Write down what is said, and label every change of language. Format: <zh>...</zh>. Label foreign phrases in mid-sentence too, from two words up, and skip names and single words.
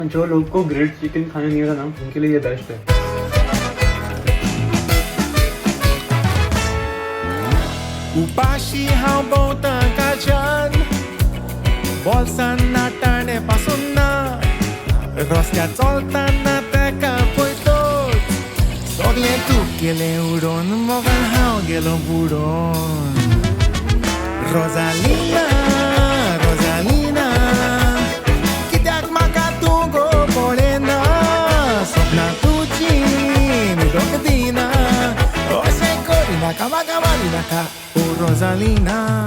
<hi>जो लोग को ग्रिल्ड चिकन खाने नहीं आता ना, उनके लिए ये बेस्ट है।</hi> <kok>उपाशी हांव भोंवता काच्यान बोल्सान नाताणे पासून ना रस्त्यार चलताना तेका पळयतोच सगळें तूप गेलें उडोवन मोगान हांव गेलो बुडोवन रोजालिना रोजालिना कित्याक म्हाका तूं गो पळयना सपनां तुजीं न्हिदोंक दिना अशें करिनाका म्हाका मारिनाका ओ रोजालिना</kok>